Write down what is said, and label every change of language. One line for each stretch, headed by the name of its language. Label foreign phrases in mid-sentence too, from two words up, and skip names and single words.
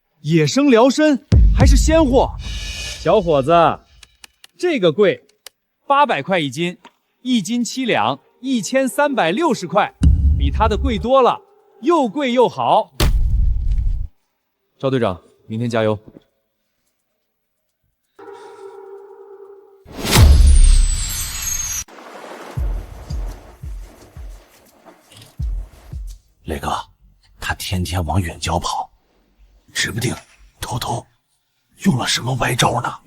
Chinese: 野生辽參還是鮮貨。小伙子，這個貴，800塊一斤，1斤7兩，1360塊，比他的貴多了，又貴又好。趙隊長，明天加油。磊哥，他天天往远郊跑，指不定偷偷用了什么歪招呢。